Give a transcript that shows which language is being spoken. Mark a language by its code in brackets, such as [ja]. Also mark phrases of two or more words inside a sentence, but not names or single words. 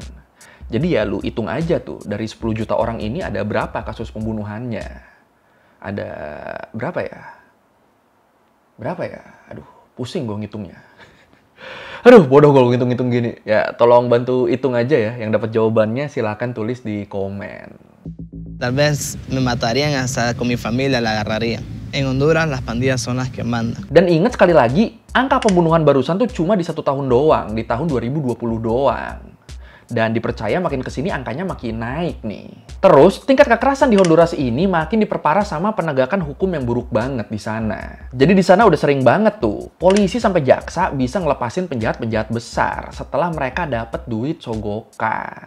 [id] Jadi ya lu hitung aja tuh, dari 10 juta orang ini ada berapa kasus pembunuhannya? Ada berapa ya? Berapa ya? Aduh, pusing gue ngitungnya. Aduh, bodoh gue ngitung-ngitung gini. Ya, tolong bantu hitung aja ya. Yang dapat jawabannya silahkan tulis di komen. [es] Tal vez me matarían hasta con mi familia la agarrarían. En Honduras las pandillas son las que mandan. [id] Dan ingat sekali lagi, angka pembunuhan barusan tuh cuma di 1 tahun doang, di tahun 2020 doang. Dan dipercaya makin kesini angkanya makin naik nih. Terus, tingkat kekerasan di Honduras ini makin diperparah sama penegakan hukum yang buruk banget di sana. Jadi di sana udah sering banget tuh, polisi sampai jaksa bisa ngelepasin penjahat-penjahat besar setelah mereka dapat duit sogokan.